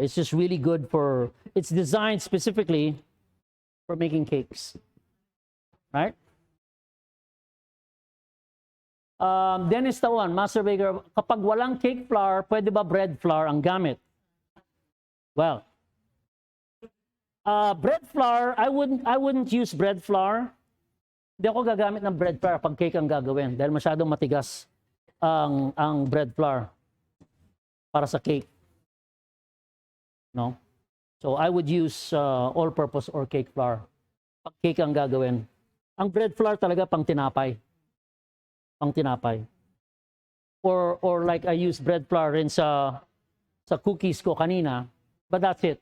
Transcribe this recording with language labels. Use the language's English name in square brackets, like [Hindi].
[English] It's just really good for, it's designed specifically for making cakes. Right? [Filipino] Dennis Tawan, Master Baker, kapag walang cake flour, pwede ba bread flour ang gamit? [English] Well, bread flour, I wouldn't use bread flour. [Filipino] Hindi ako gagamit ng bread flour pag cake ang gagawin dahil masyadong matigas ang bread flour para sa cake. No? [English] So I would use all-purpose or cake flour [Filipino] pag cake ang gagawin. Ang bread flour talaga pang tinapay. Pang tinapay. [English] Or like I use bread flour [Filipino] rin sa cookies ko kanina, [English] but that's it.